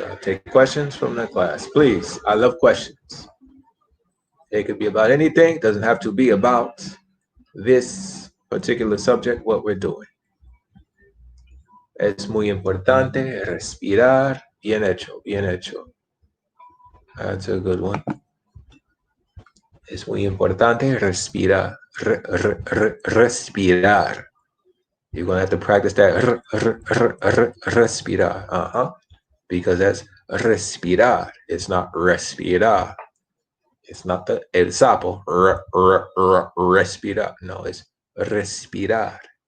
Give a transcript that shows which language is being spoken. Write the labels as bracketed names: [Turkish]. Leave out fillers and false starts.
[English] I'll take questions from the class. Please. I love questions. It could be about anything. It doesn't have to be about this particular subject, what we're doing. [Spanish] Es muy importante respirar. Bien hecho, bien hecho. [English] That's a good one. [Spanish] Es muy importante respirar. Respirar. [English] You're going to have to practice that. Respirar. Because that's respirar. It's not respirar. It's not el sapo. Respirar. No, it's respirar.